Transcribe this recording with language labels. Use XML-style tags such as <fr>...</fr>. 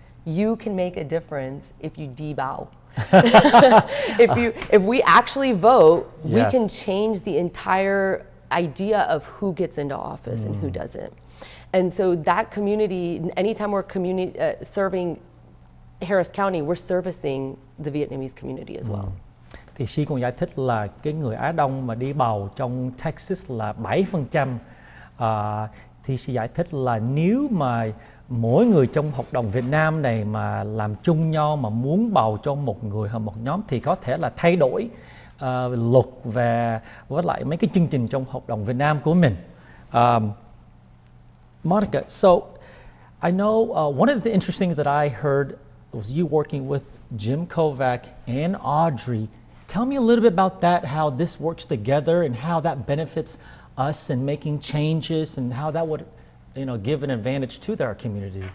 <en>You can make a difference if you debow. If we actually vote, we can change the entire idea of who gets into office and who doesn't. And so that community, anytime we're serving Harris County, we're servicing the Vietnamese community as well.</en> <vi>Thì she cũng giải thích là cái người Á Đông mà đi bầu trong Texas là 7%. Thì she giải thích là nếu mà mỗi người trong hội đồng Việt Nam này mà làm chung nhau mà muốn bầu cho một người hoặc một nhóm thì có thể là thay đổi luật và với lại mấy cái chương trình trong hội đồng Việt Nam của mình.</vi> <en>Monica, so I know one of the interesting things that I heard was you working with Jim Kovac and Audrey. Tell me a little bit about that, how this works together and how that benefits us in making changes and how that would, give an advantage to our community.</en>